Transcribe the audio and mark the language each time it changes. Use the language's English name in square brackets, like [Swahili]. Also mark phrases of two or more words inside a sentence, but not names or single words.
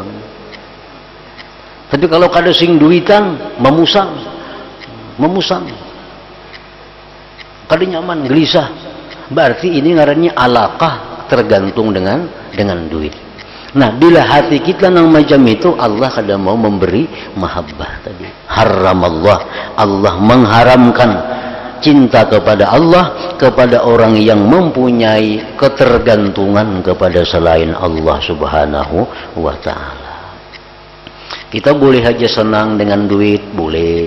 [Banjar] Tapi kalau kada sing duitan, memusang, kada nyaman, gelisah. Berarti ini ngarannya alaqah, tergantung dengan duit. Nah, bila hati kita nang macam itu, Allah kadang mau memberi mahabbah tadi. [Indonesian] Haram Allah mengharamkan cinta kepada Allah kepada orang yang mempunyai ketergantungan kepada selain Allah Subhanahu wa Ta'ala. Kita boleh aja senang dengan duit, boleh.